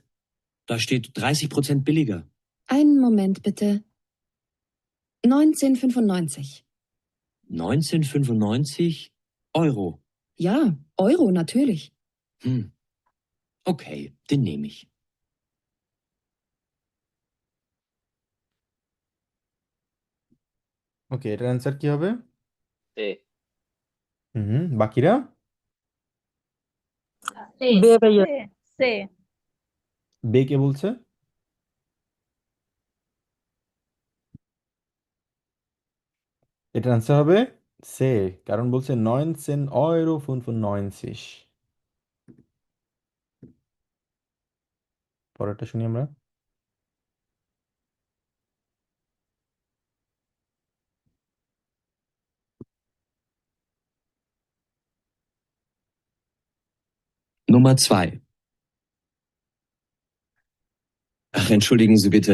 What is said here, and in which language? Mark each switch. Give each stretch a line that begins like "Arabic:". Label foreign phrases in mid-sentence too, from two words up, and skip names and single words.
German: Da steht 30% billiger. Einen Moment bitte. 19,95. 19,95 Euro. Ja, Euro natürlich. Hm. Okay, den nehme ich.
Bangla: ওকে, এটার অ্যান্সার কি হবে? এ। হুম, বাকিরা? সে বে ভাইয়া সে সে বে কে বলছে? এটার অ্যান্সার হবে সে, কারণ বলছে 19,95। পরেরটা শুনি আমরা।
German: Nummer 2. Ach, entschuldigen Sie bitte.